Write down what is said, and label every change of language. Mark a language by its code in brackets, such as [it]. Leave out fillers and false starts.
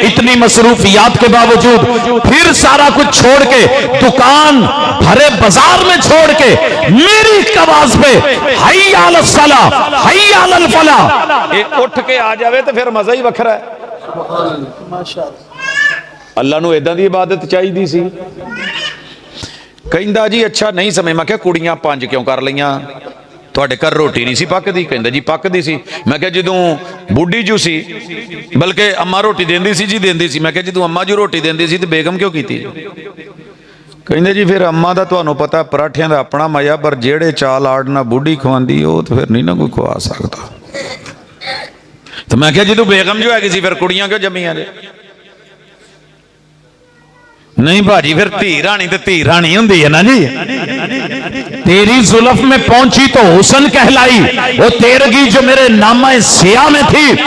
[ur] اتنی مصروفیات کے باوجود پھر سارا کچھ چھوڑ کے, دکان بھرے بازار میں چھوڑ کے, میری آواز پہ [ar] حی علی الصلاۃ حی علی الفلاح [pa] اٹھ کے آ جاوے تو پھر مزہ ہی وکھرا ہے. اللہ نو ایداں دی عبادت چاہیے سی. کہندا جی اچھا نہیں سمجھ. میں کہ کڑیاں 5 کیوں کر لਈਆਂ, تھوڑے گھر روٹی نہیں سی پکدی. کہندا جی پکدی سی. میں کہ جدوں بوڑھی جو سی, بلکہ اما روٹی دیندی سی جی دیندی سی. میں کہ جدوں اما جو روٹی دیندی سی تے بیگم کیوں کیتی؟ کہندے جی پھر اما دا تانوں پتہ پراٹھیاں دا اپنا مزہ, پر جیڑے چال آڑنا بوڑھی کھواندی او تے پھر نہیں نہ کوئی کھوا سکدا. تو میں کہ جدوں بیگم جو ہے سی پھر کڑیاں کیوں جمیاں جے؟ نہیں بھاجی, پھر دھی رانی تے دھی رانی ہوندی ہے نا جی. [ur] تیری زلف میں پہنچی تو حسن کہلائی, وہ تیرگی جو میرے نامہ سیاہ میں تھی.